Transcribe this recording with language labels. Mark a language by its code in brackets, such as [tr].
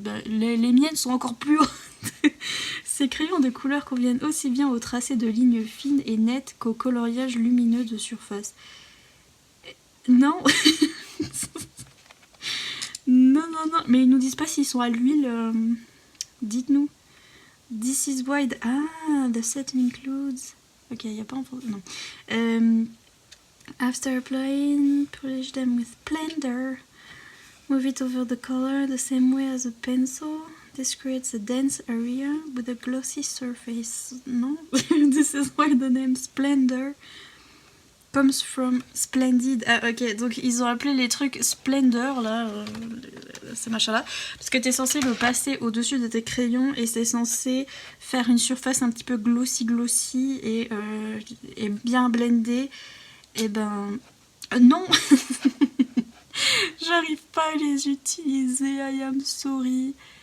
[fr] Les miennes sont encore plus hautes. Ces crayons de couleur conviennent aussi bien au tracé de lignes fines et nettes qu'au coloriage lumineux de surface. Non. Non, mais ils nous disent pas s'ils sont à l'huile. Dites-nous. [en] This is wide. Ah, the set includes. [fr] Ok, il n'y a pas en français. Non. [en] After applying, polish them with blender. Move it over the color the same way as a pencil. This creates a dense area with a glossy surface. Non. This is why the name Splendor comes from splendid. [fr] Ah, ok, donc ils ont appelé les trucs Splendor, là, ces machins-là, parce que t'es censé le passer au-dessus de tes crayons et c'est censé faire une surface un petit peu glossy et bien blendée. Et ben, non. J'arrive pas à les utiliser, [en] I am sorry.